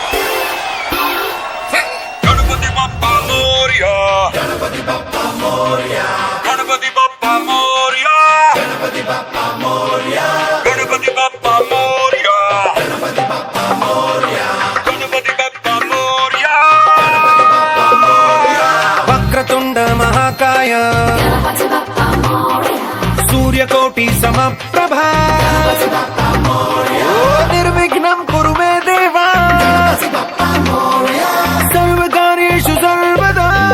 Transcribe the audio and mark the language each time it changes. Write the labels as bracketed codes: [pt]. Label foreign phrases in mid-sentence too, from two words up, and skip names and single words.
[mr] गणपति बप्पा मोरया गणपति बप्पा मोरया गणपति बप्पा मोरया गणपति बप्पा मोरया गणपति बप्पा मोरया गणपति बप्पा मोरया गणपति बप्पा मोरया [sa] वक्रतुण्ड महाकाय सूर्यकोटि समप्रभा निर्विघ्नं कुरु मे देवा सर्वकार्येषु सर्वदा